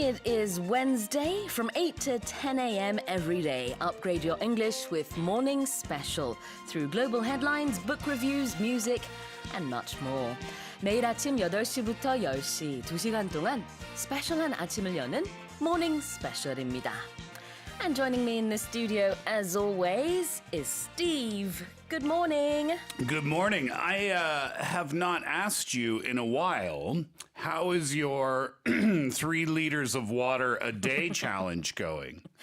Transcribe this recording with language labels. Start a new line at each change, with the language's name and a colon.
English: It is Wednesday from 8 to 10 a.m. every day. Upgrade your English with Morning Special through global headlines, book reviews, music, and much more.
Korean: 매일 아침 8시부터 10시 2시간 동안 스페셜한 아침을 여는 Morning Special입니다.
English: And joining me in the studio, as always, is Steve. Good morning. Good morning. I have not asked you in a while, how is your 3 liters of water a day challenge going?